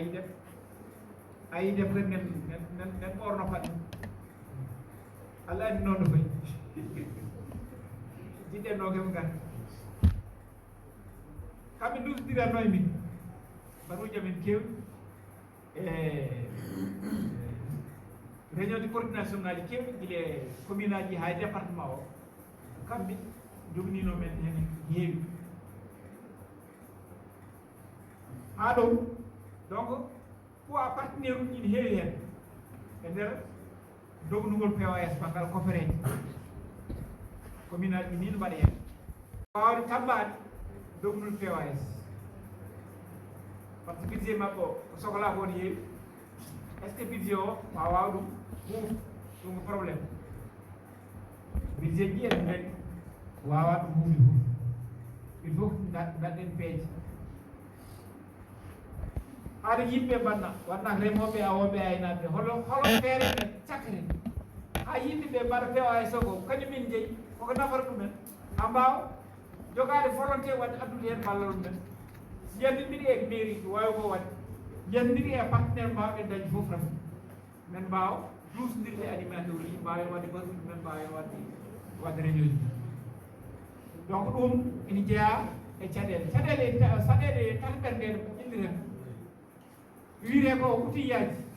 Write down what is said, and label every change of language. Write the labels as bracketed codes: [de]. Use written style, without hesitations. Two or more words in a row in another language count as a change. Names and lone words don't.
[ff] AIDEP kadi nen ɓorno paɗe Allah addi noon no fayi jiɗɗen no keɓe gata kamɓe dusdiranno e min baruji amen kewɗi e [fr] réunion de coordination [ff] ngaji kewɗi guila commune aji ha département o kamɓe joginino men hen heewi ha ɗo [fr] donc poids partenaire [ff] uji ne heewi hen e nder dognugol POAS banggal coffrage commune aji ni no mbaɗa hen wawde tambade dognul POAS [fr] par ce que budget [ff] makko ko sohlaa ko ne heewi [fr] est ce que budget [ff] o wawa ɗum huuf ɗum ko probléme budget ji en mbeɗi wawa ɗum huufde fof [fr] il faut [ff] daɗɗen peeje haade yimɓe mbanna wonnak remoɓe awoɓe aynaɓe holo feere men cakren ha yimɓeɓe mbaɗa PAS ko kañumin jeeyi koko nafata ɗumen ha mbawa jogade volonté wadde addude hen ballal mumen si jandidiri e mairie ko wawi ko wadde jandidiri e partenaire mbawɓe dañi fof tan men mbawa dusdirde animateur uji mbawen wadde basuji men mbawen wadde réunion ji donc ɗum ina jeeya e caɗele saɗeɗe tati ɓerɗe ƴilliren wiire ko utillaji